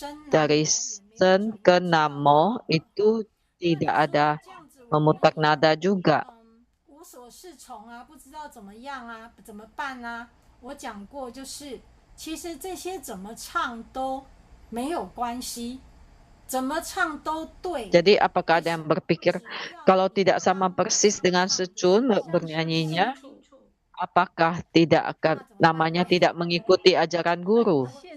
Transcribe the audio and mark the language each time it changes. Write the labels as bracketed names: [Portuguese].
[Indonesian] Dari Shen ke Namo itu tidak ada memutar nada juga. [Chinese] 无所适从啊，不知道怎么样啊，怎么办啊？我讲过，就是其实这些怎么唱都没有关系，怎么唱都对。 [Indonesian] Jadi apakah ada yang berpikir kalau tidak sama persis dengan Sejun bernyanyinya, apakah tidak akan namanya tidak mengikuti ajaran guru?